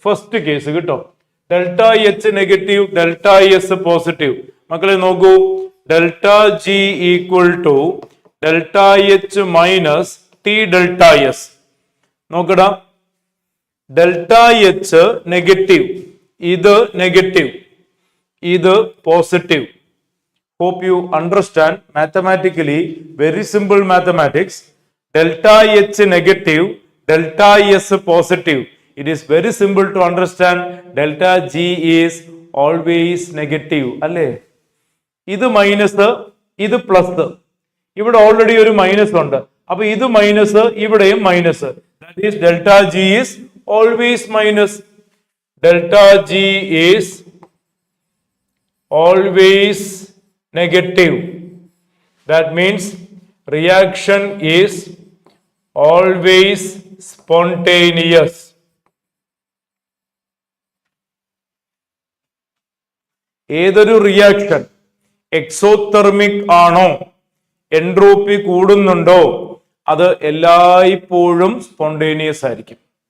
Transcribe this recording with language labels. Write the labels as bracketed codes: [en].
[ml] First case കേട്ടോ, delta H negative, delta S positive. മക്കളെ നോക്കൂ, [en] Delta G equal to delta H minus T delta S. [ml] നോക്കടാ, delta H negative, ഇത് negative. ഇത് positive. [en] Hope you understand mathematically, very simple mathematics. Delta H negative, delta S positive. It is very simple to understand. Delta G is always negative. [ml] അല്ലേ? ഇത് minus, ഇത് plus. ഇവിടെ already ഒരു minus ഉണ്ട്. അപ്പൊ ഇത് മൈനസ്, ഇവിടെയും minus. [en] That is delta G is always minus. Delta G is always negative. That means reaction is always spontaneous. [ml] ഏതൊരു റിയാക്ഷൻ എക്സോതെർമിക് ആണോ, എൻട്രോപ്പി കൂടുന്നുണ്ടോ, അത് എല്ലായ്പ്പോഴും സ്പോണ്ടേനിയസ് ആയിരിക്കും.